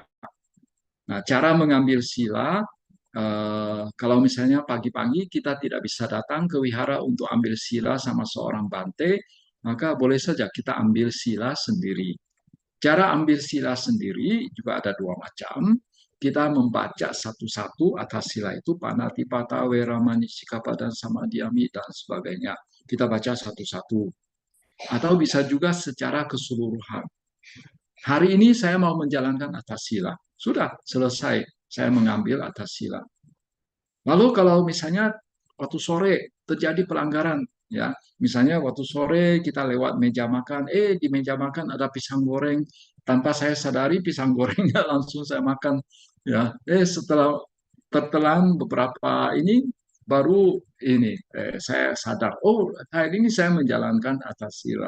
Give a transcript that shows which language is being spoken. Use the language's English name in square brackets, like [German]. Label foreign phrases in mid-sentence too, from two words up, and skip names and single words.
[Indonesian] Nah, cara mengambil sila, kalau misalnya pagi-pagi kita tidak bisa datang ke wihara untuk ambil sila sama seorang bante, maka boleh saja kita ambil sila sendiri. Cara ambil sila sendiri juga ada dua macam. Kita membaca satu-satu atas sila itu, [Pali] panatipata, weramani, sikapada, samadhyami, [Indonesian] dan sebagainya. Kita baca satu-satu. Atau bisa juga secara keseluruhan. Hari ini saya mau menjalankan atas sila. Sudah selesai, saya mengambil atas sila. Lalu kalau misalnya waktu sore terjadi pelanggaran, ya, misalnya waktu sore kita lewat meja makan, di meja makan ada pisang goreng, tanpa saya sadari pisang gorengnya langsung saya makan, ya, setelah tertelan beberapa ini baru ini saya sadar, oh hari ini saya menjalankan atas sila.